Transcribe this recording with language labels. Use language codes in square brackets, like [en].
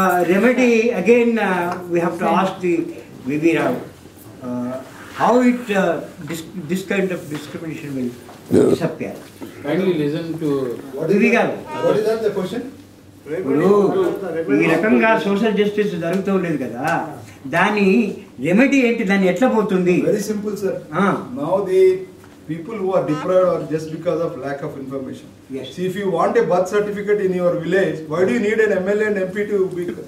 [en] remedy again we have to ask the Vivi Rao how it this kind of discrimination will disappear. Kindly listen to. Vivi Rao. What is that the question? [te] ఇప్పుడు ఈ రకంగా social justice జరుగుతూ ఉండేది కదా, దాని remedy ఏంటి, దాన్ని ఎట్లా పోతుంది? [en] Very simple, sir. Now the people who are deprived are just because of lack of information. Yes. See, if you want a birth certificate in your village, why do you need an MLA and MP to be?